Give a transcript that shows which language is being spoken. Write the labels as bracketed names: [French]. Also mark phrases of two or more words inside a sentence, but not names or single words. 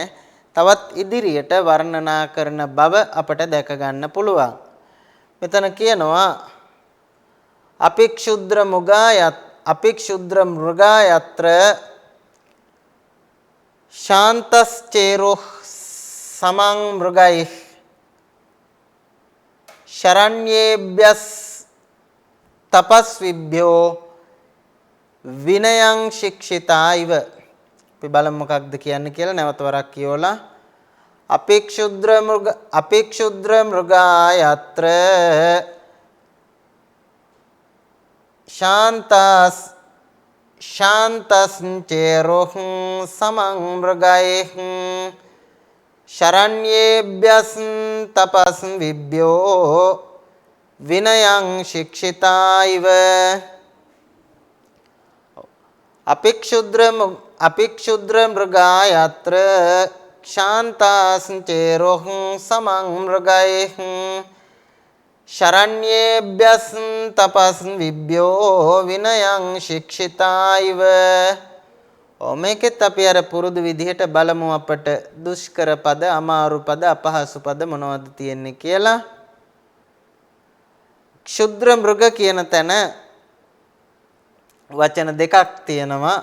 [Sinhala] තවත් ඉදිරියට වර්ණනා කරන බව අපට දැක ගන්න පුළුවන්. මෙතන කියනවා [Sanskrit] අපික්ෂුද්‍ර මෘගායත්‍ර ශාන්තස්චේරෝ සමං මෘගෛ शरण्येभ्यस् तपस्विभ्यो विनयं शिक्षिता इव. [Sinhala] අපි බලමු මොකක්ද කියන්නේ කියලා නැවත වරක් කියවලා. [Sanskrit] අපික්ෂුද්‍ර මෘගායත්‍ර शान्तश्चेरोः समं मृगैः शरण्येभ्यः तपस्विभ्यो विनयं शिक्षिता इव. अपिक्षुद्र मृगायत्र शान्तश्चेरोः समं मृगैः शरण्येभ्यः तपस्विभ्यो विनयं शिक्षिता इव. [Sinhala] මේකෙත් අපි අර පුරුදු විදිහට බලමු අපට දුෂ්කර පද, අමාරු පද, අපහසු පද මොනවද තියෙන්නේ කියලා. ක්ෂුද්‍ර මෘග කියන තැන වචන දෙකක් තියෙනවා.